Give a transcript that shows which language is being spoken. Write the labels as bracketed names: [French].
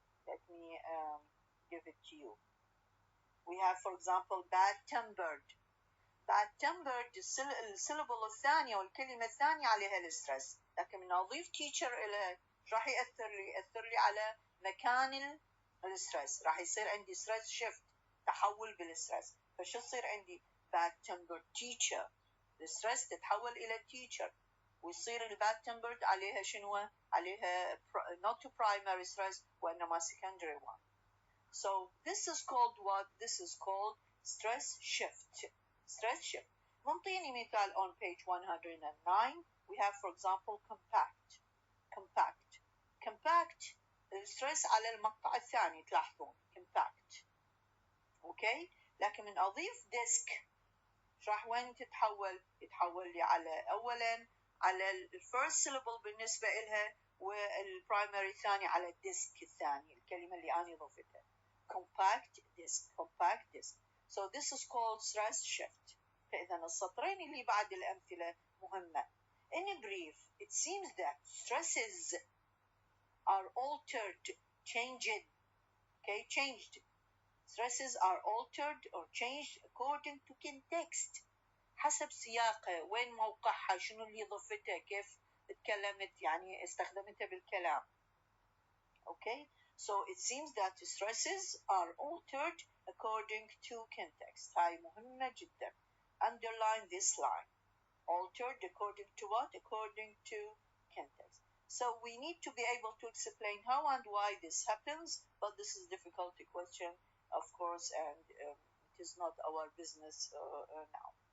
[English] Let me give it to you. We have for example bad-tempered. [Arabic] bad-tempered السيلابل الثانية والكلمة الثانية عليها الستريس، لكن من أضيف teacher إلى راح يأثر لي على مكان الستريس، راح يصير عندي stress shift تحول بالستريس. فشو يصير عندي bad-tempered teacher، الستريس تتحول إلى teacher، ويصير الباد-tempered عليها شنو؟ عليها [English] not primary stress [Arabic] وإنما [English] secondary one. So this is called what? This is called stress shift. Stress shift. [Arabic] منطيني مثال [English] on page 109. We have for example compact. compact. [Arabic] compact الستريس على المقطع الثاني تلاحظون compact. اوكي. لكن من اضيف disk راح وين تتحول؟ يتحول لي على اولا على الفيرست syllable بالنسبة إلها، والبرايمري الثاني على الديسك الثاني الكلمة اللي أنا ضفتها. [English] compact disk. compact disk. So this is called stress shift. [Arabic] فإذا السطرين اللي بعد الأمثلة مهمة. [English] In brief, it seems that stresses are altered, changed. Okay, changed. stresses are altered or changed according to context. [Arabic] حسب سياقها، وين موقعها، شنو اللي ضفتها، كيف اتكلمت، يعني استخدمتها بالكلام. [English] Okay, so it seems that stresses are altered according to context. [Arabic] هاي مهمة جدا. [English] Underline this line. Altered according to what? According to context. So we need to be able to explain how and why this happens, but this is a difficult question, of course, and it is not our business now.